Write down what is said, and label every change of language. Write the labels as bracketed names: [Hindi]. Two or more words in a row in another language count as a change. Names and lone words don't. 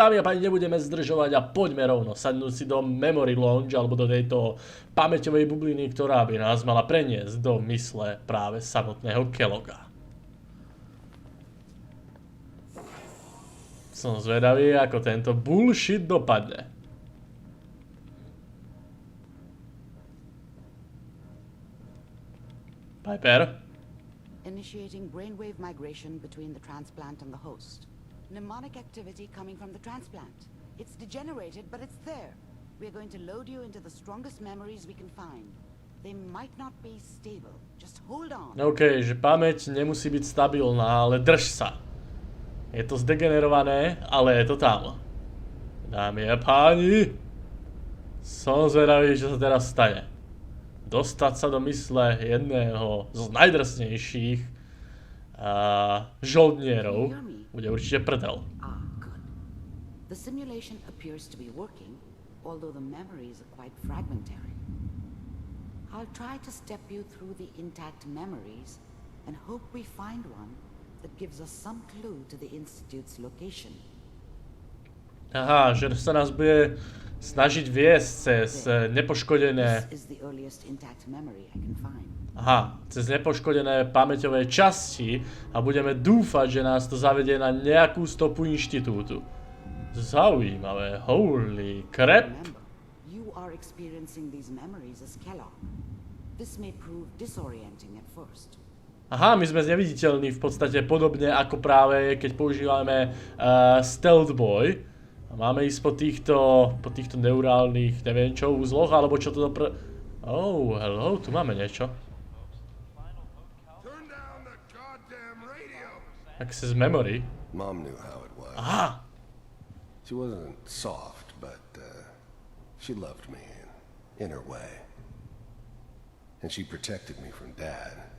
[Slovak] Dámy a páni, nebudeme zdržovať a poďme rovno sadnúť si do Memory Lounge alebo do tejto pamäťovej bubliny, ktorá by nás mala preniesť do mysle práve samotného Kelloga. Som zvedavý, ako tento bullshit dopadne. Piper? [English] Initiating brainwave migration between the transplant and the host. Mnemonic activity coming from the transplant. It's degenerated, but it's there. We're going to load you into the strongest memories we can find. They might not be stable. Just hold on. [Slovak] OK, že pamäť nemusí byť stabilná, ale drž sa. Je to zdegenerované, ale je to tam. Dámy a páni, som zvedavý, čo sa teraz stane. Dostať sa do mysle jedného z najdrsnejších žoldnierov bude určite prdel. [English] The simulation appears to be working, although the memories are quite fragmentary. I'll try to step you through the intact memories and hope we find one that gives us some clue to the institute's location. [Slovak] Aha, že sa nás bude snažiť viesť cez nepoškodené... Aha, cez nepoškodené pamäťové časti a budeme dúfať, že nás to zavedie na nejakú stopu inštitútu. Zaujímavé, [English] holy crap. [Slovak] Aha, my sme neviditeľní v podstate podobne ako práve keď používame Stealth Boy. A máme ísť po týchto neurálnych, neviem čo, úzloch, alebo čo to [English] Oh, hello, [Slovak] tu máme niečo. [English] Access memory. Mom knew how it was. [Slovak] Aha! [English] She wasn't soft, but she loved me in her way. And she protected me from Dad.